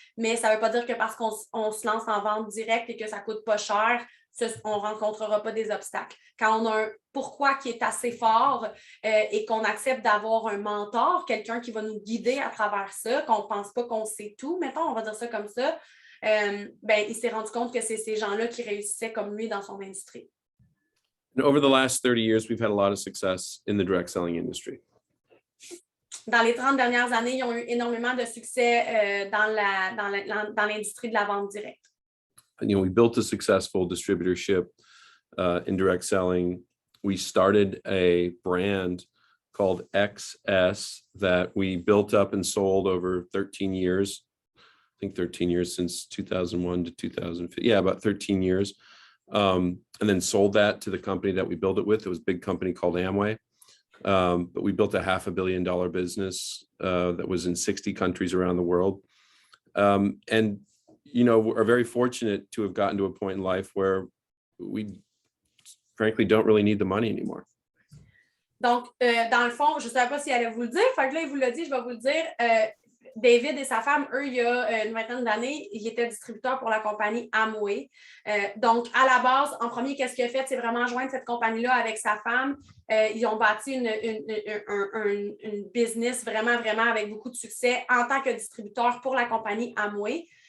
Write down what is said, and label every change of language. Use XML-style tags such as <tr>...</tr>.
<fr>Mais ça ne veut pas dire que parce qu'on se lance en vente directe et que ça ne coûte pas cher, on ne rencontrera pas des obstacles. Quand on a un pourquoi qui est assez fort et qu'on accepte d'avoir un mentor, quelqu'un qui va nous guider à travers ça, qu'on ne pense pas qu'on sait tout, mettons, on va dire ça comme ça, il s'est rendu compte que c'est ces gens-là qui réussissaient comme lui dans son industrie.</fr> <en>And over the last 30 years, we've had a lot of success in the direct selling industry.</en> <fr>Dans les 30 dernières années, ils ont eu énormément de succès dans l'industrie de la vente directe.</fr> <en>And, we built a successful distributorship in direct selling. We started a brand called XS that we built up and sold over 13 years. I think 13 years since 2001 to 2005. Yeah, about 13 years. And then sold that to the company that we built it with. It was a big company called Amway. But we built a $500 million business that was in 60 countries around the world. And are very fortunate to have gotten to a point in life where we frankly don't really need the money anymore.</en> <fr>Donc, dans le fond, je ne savais pas s'il allait vous le dire. Fait que là, il vous l'a dit, je vais vous le dire. David et sa femme, eux, il y a une vingtaine d'années, ils étaient distributeurs pour la compagnie Amway. Donc, à la base, en premier, qu'est-ce qu'il a fait? C'est vraiment joindre cette compagnie-là avec sa femme. Ils ont bâti une business vraiment avec beaucoup de succès en tant que distributeur pour la compagnie Amway.</fr>